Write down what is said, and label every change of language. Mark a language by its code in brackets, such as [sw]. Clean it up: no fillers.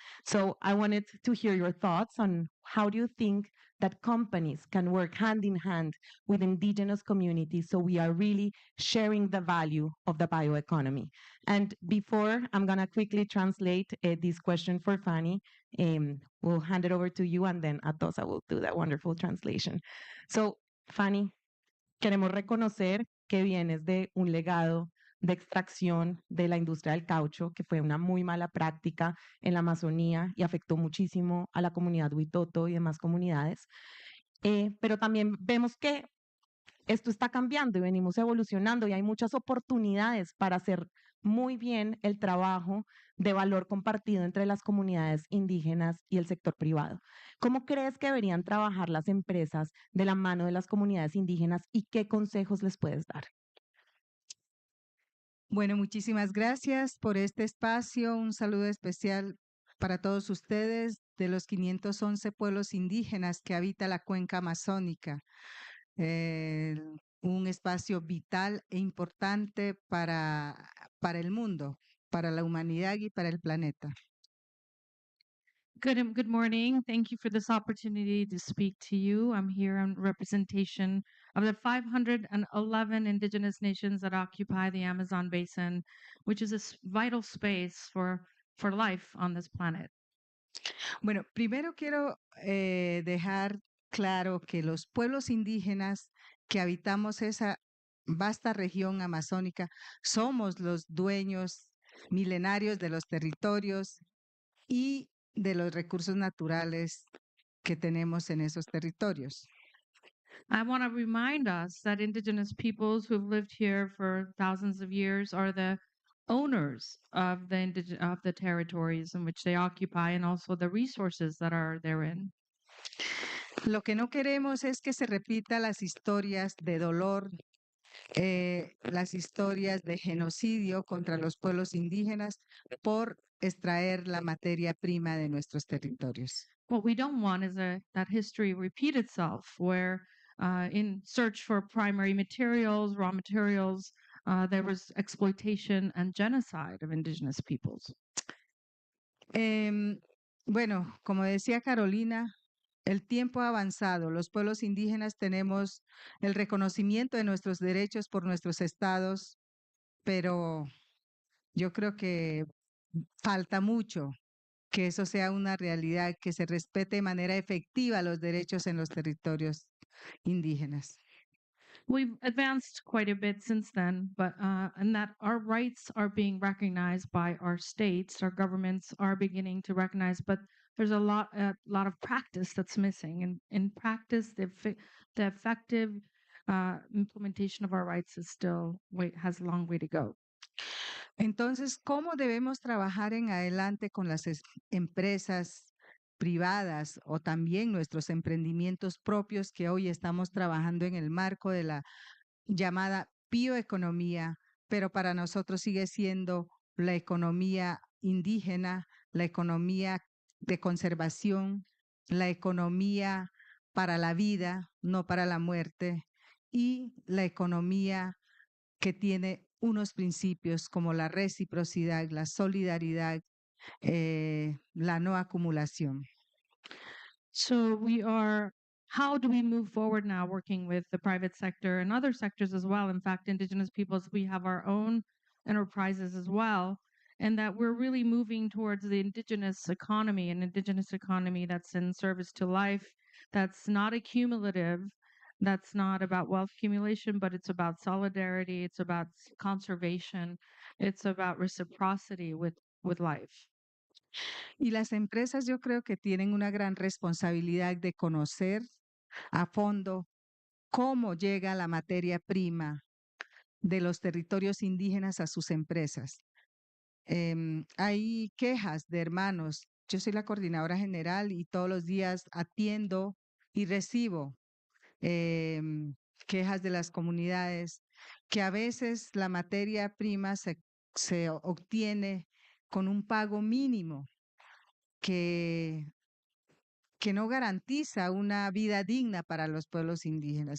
[en] So I wanted to hear your thoughts on how do you think that companies can work hand in hand with indigenous communities so we are really sharing the value of the bioeconomy. And before I'm going to quickly translate this question for Fanny, we'll hand it over to you, and then Atosa will do that wonderful translation. [es] So, Fanny, queremos reconocer que vienes de un legado de extracción de la industria del caucho, que fue una muy mala práctica en la Amazonía y afectó muchísimo a la comunidad Huitoto y demás comunidades. Pero también vemos que esto está cambiando y venimos evolucionando y hay muchas oportunidades para hacer muy bien el trabajo de valor compartido entre las comunidades indígenas y el sector privado. ¿Cómo crees que deberían trabajar las empresas de la mano de las comunidades indígenas y qué consejos les puedes dar? Bueno, muchísimas gracias por este espacio. Un saludo especial para todos ustedes de los 511 pueblos indígenas que habita la cuenca amazónica. Un espacio vital e importante para el mundo, para la humanidad y para el planeta. [en] Good morning. Thank you for this opportunity to speak to you. I'm here on representation of the 511 indigenous nations that occupy the Amazon basin, which is a vital space for life on this planet. [es] Bueno, primero quiero dejar claro que los pueblos indígenas que habitamos esa vasta región amazónica somos los dueños milenarios de los territorios y de los recursos naturales que tenemos en esos territorios. [en] I want to remind us that indigenous peoples who've lived here for thousands of years are the owners of the territories in which they occupy and also the resources that are therein. [es] Lo que no queremos es que se repita las historias de dolor, las historias de genocidio contra los pueblos indígenas por extraer la materia prima de nuestros territorios. [en] What we don't want is that history repeat itself, where in search for primary materials, raw materials, there was exploitation and genocide of indigenous peoples. [es] Bueno, como decía Carolina, el tiempo ha avanzado. Los pueblos indígenas tenemos el reconocimiento de nuestros derechos por nuestros estados, pero yo creo que falta mucho que eso sea una realidad, que se respete de manera efectiva los derechos en los territorios indígenas. [en] We've advanced quite a bit since then, but and that our rights are being recognized by our states, our governments are beginning to recognize, but there's a lot of practice that's missing. And in practice, the effective implementation of our rights is still has a long way to go. [es] Entonces, ¿cómo debemos trabajar en adelante con las empresas privadas o también nuestros emprendimientos propios que hoy estamos trabajando en el marco de la llamada bioeconomía, pero para nosotros sigue siendo la economía indígena, la economía de conservación, la economía para la vida, no para la muerte, y la economía que tiene unos principios como la reciprocidad, la solidaridad, la no acumulación. [en] So how do we move forward now working with the private sector and other sectors as well? In fact, indigenous peoples, we have our own enterprises as well, and that we're really moving towards the indigenous economy, an indigenous economy that's in service to life, that's not accumulative, that's not about wealth accumulation, but it's about solidarity, it's about conservation, it's about reciprocity with life. [es] Y las empresas yo creo que tienen una gran responsabilidad de conocer a fondo cómo llega la materia prima de los territorios indígenas a sus empresas. Hay quejas de hermanos. Yo soy la coordinadora general y todos los días atiendo y recibo quejas de las comunidades que a veces la materia prima se obtiene con un pago mínimo que no garantiza una vida digna para los pueblos indígenas.